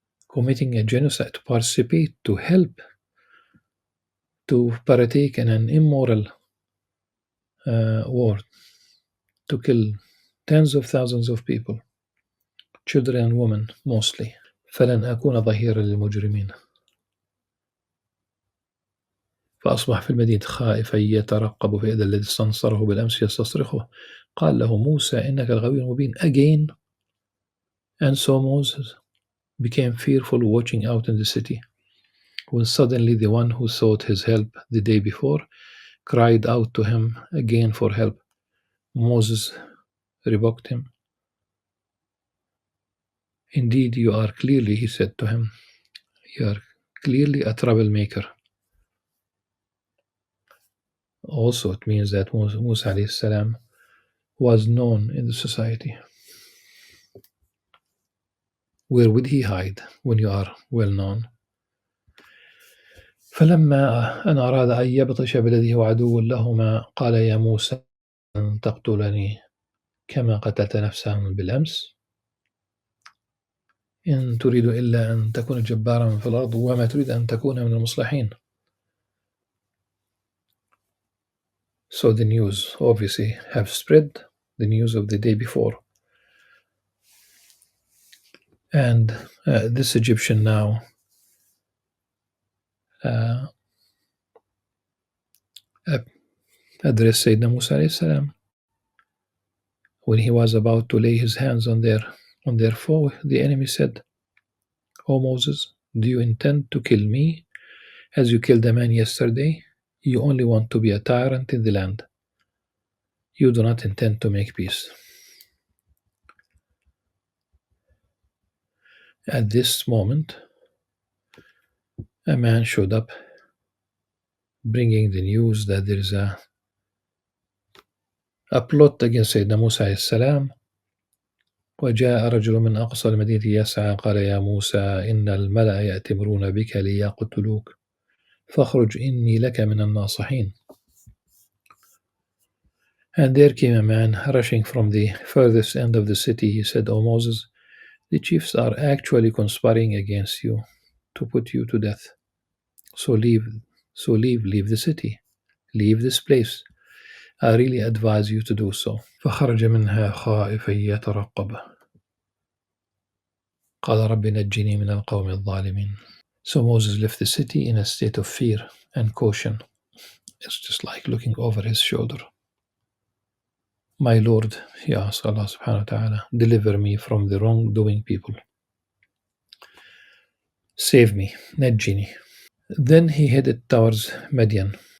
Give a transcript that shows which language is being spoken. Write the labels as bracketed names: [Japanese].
[English] Committing a genocide, to participate, to help, to partake in an immoral war, to kill tens of thousands of people, children and women mostly. [Arabic] فلن أكون ظهيرا للمجرمين. فأصبح في المدينة خائفا يترقب فإذا الذي استنصره بالأمس يستصرخه قال له موسى إنك الغوي المبين. [English] Again, and so Moses became fearful watching out in the city, when suddenly the one who sought his help the day before cried out to him again for help. Moses rebuked him. Indeed, you are clearly, he said to him, you are clearly a troublemaker. Also, it means that Musa alayhi salam was known in the society. Where would he hide when you are well known? [Arabic] فلما أن أراد أن يبطش بالذي هو عدو لهما قال يا موسى أن تقتلني كما قتلت نفسا بالأمس إن تريد إلا أن تكون جبارا في الأرض وما تريد أن تكون من المصلحين. [English] So the news obviously have spread, the news of the day before. And this Egyptian now addressed Sayyidina Musa alayhi salam. When he was about to lay his hands on their foe, the enemy said, O Moses, do you intend to kill me as you killed a man yesterday? You only want to be a tyrant in the land. You do not intend to make peace. At this moment, a man showed up bringing the news that there is a plot against Sayyidina Musa alayhi salam. [Arabic] وجاء رجل من أقصى المدينة يسعى قال يا موسى إن الملأ يأتمرون بك ليقتلوك فاخرج إني لك من الناصحين. [English] And there came a man rushing from the furthest end of the city. He said, O Moses, the chiefs are actually conspiring against you to put you to death. So leave the city. Leave this place. I really advise you to do so. [Arabic] فخرج منها خائفا يترقب قال رب نجني من القوم الظالمين. [English] So Moses left the city in a state of fear and caution. It's just like looking over his shoulder. My Lord, he asked Allah subhanahu wa ta'ala, deliver me from the wrongdoing people. Save me, نجني. Then he headed towards Madian.